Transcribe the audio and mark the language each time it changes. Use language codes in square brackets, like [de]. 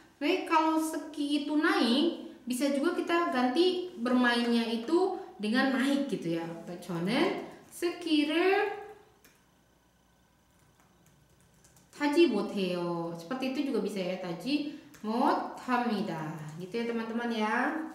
[id] Tapi kalau ski itu naik, bisa juga kita ganti bermainnya itu dengan naik gitu ya. [ko] 저는 스키를 타지 못해요. [id] Seperti itu juga bisa ya, [ko] 타지 못합니다. [id] Gitu ya teman-teman ya.